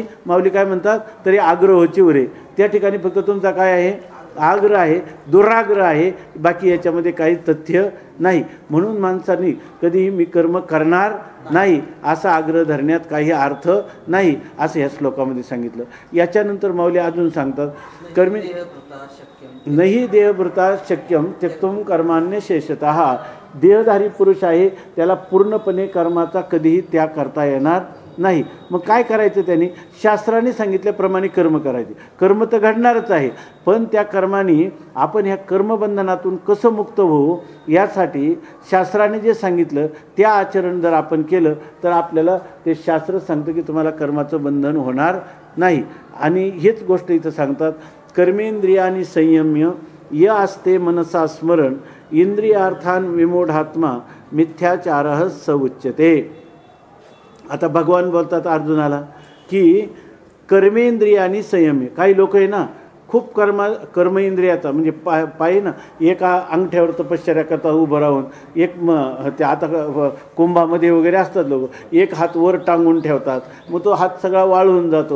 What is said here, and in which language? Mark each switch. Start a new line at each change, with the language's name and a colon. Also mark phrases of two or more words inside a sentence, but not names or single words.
Marathi: माऊली काय म्हणतात, तरी आग्रहोची उरे. त्या ठिकाणी फक्त तुमचा काय आहे, आग्रह आहे, दुराग्रह आहे, बाकी याच्यामध्ये काही तथ्य नाही. म्हणून माणसांनी कधीही मी कर्म करणार नाही असा आग्रह धरण्यात काही अर्थ नाही असं या श्लोकामध्ये सांगितलं. याच्यानंतर माऊली अजून सांगतात,
Sanskrit: कर्मी नाही देहभृता शक्यम त्यक्तुम कर्मान्य शेषतः.
Marathi: देहधारी पुरुष आहे त्याला पूर्णपणे कर्माचा कधीही त्याग करता येणार नाही. मग काय करायचं, त्यांनी शास्त्राने सांगितल्याप्रमाणे कर्म करायचे. कर्म तर घडणारच आहे, पण त्या कर्माने आपण ह्या कर्मबंधनातून कसं मुक्त होऊ यासाठी शास्त्राने जे सांगितलं त्या आचरण जर आपण केलं तर आपल्याला ते शास्त्र सांगतं की तुम्हाला कर्माचं बंधन होणार नाही. आणि हेच गोष्ट इथं सांगतात,
Sanskrit: कर्मेंद्रियानी संयम्य य असते मनसा स्मरण इंद्रियार्थान विमूढात्मा मिथ्याचारः स उच्यते.
Marathi: आता भगवान बोलतात अर्जुनाला की
Sanskrit: कर्मेंद्रियानी संयम्य.
Marathi: काही लोक आहे ना खूप कर्म इंद्रियाचा म्हणजे पायी ना एका अंगठ्यावर तपश्चर्या करता उभं राहून, एक ते आता कुंभामध्ये वगैरे असतात लोक, एक हात वर टांगून ठेवतात, मग तो हात सगळा वाळून जातो.